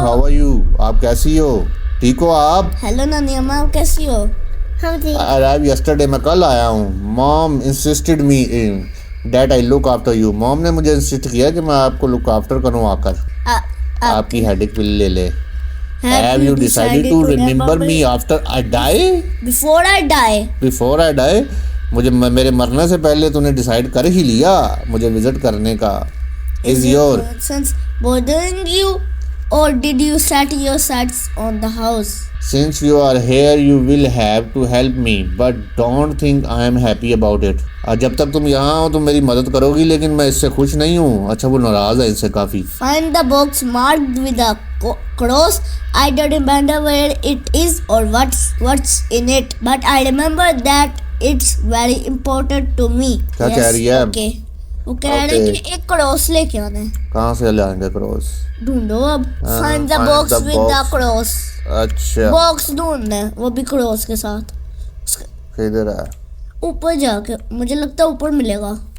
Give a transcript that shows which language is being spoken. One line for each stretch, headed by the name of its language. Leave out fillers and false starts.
English: How are you?
Hindi: आप कैसी हो? ठीक हो आप? हेलो नानी अम्मा, आप कैसी हो? हम ठीक।
English: arrive yesterday,
Hindi: मैं कल आया हूँ।
English: Mom insisted me that I look after you.
Hindi: Mom ने मुझे इंसिस्ट किया कि मैं आपको लुक आफ्टर करूँ आकर। आपकी हेडेक पिल ले ले।
English: Have you decided to remember me after I die? Before I die. Before I die?
Hindi: मेरे मरने से पहले तूने डिसाइड कर ही लिया मुझे विजिट करने का.
English: Is your Since bothering you, or did you set your sights on the house? since you are here you will have to help me but don't think I am happy about it.
Hindi: जब तक तुम यहाँ हो तुम मेरी मदद करोगी लेकिन मैं इससे खुश नहीं हूँ. अच्छा वो नाराज है इससे काफी.
English: Find the box marked with a cross. I don't remember where it is or what's in it, but I remember that it's very important to me.
Hindi: क्या कह रही है?
English: Okay.
Hindi: वो कह रहे हैं कि एक क्रॉस लेके आना है. कहाँ से लाएंगे क्रॉस? ढूंढो अब.
English: Find the find box the with the box. cross.
Hindi: अच्छा बॉक्स ढूंढना है वो भी क्रॉस के साथ. किधर है? ऊपर जाके मुझे लगता है ऊपर मिलेगा.